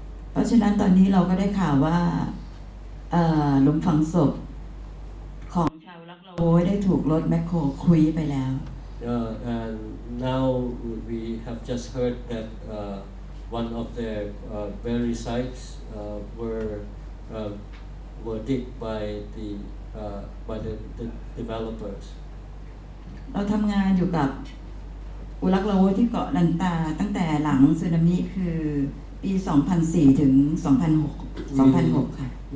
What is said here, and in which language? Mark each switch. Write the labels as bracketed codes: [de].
[th] เพราะฉะนั้นตอนนี้เราก็ได้ข่าวว่าหลุมฝังศพของชาวลักละโวยได้ถูกรถแมคโครคุยไปแล้ว [en] And now we have just heard that one of their burial sites were digged by the developers. [th] เราทำงานอยู่กับอุรักละโวยที่เกาะลันตาตั้งแต่หลังสึนามิคือปี 2004 ถึง 2006 ค่ะ